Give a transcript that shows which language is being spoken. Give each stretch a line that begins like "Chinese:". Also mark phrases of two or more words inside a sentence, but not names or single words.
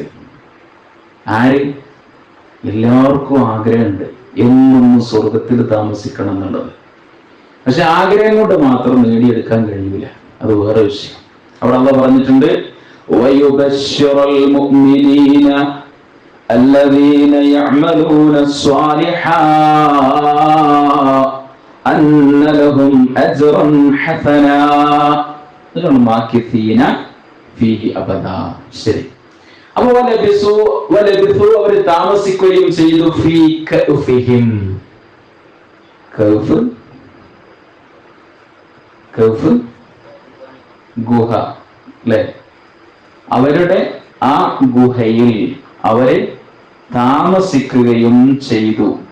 Malayalam: ആര്? എല്ലാവർക്കും ആഗ്രഹമുണ്ട് എന്നൊന്നും സ്വർഗത്തിൽ താമസിക്കണം എന്നുള്ളത്. പക്ഷെ ആഗ്രഹം കൊണ്ട് മാത്രം നേടിയെടുക്കാൻ കഴിയില്ല, അത് വേറെ വിഷയം. അവിടെ അല്ലാഹു പറഞ്ഞിട്ടുണ്ട്,
Arabic: ويبشر المؤمنين الذين يعملون الصالحات أن لهم أجرا حسنا ماكثين فيه أبدا.
Malayalam: ശരി, അപ്പോൾ വലബിസു അവർ താമസിക്കുകയും ചെയ്തു.
Arabic: في كهفهم,
Malayalam: കഹ്ഫ് കഹ്ഫ് ഗുഹ അല്ലെ, അവരുടെ ആ ഗുഹയിൽ അവരെ താമസിക്കുകയും ചെയ്തു.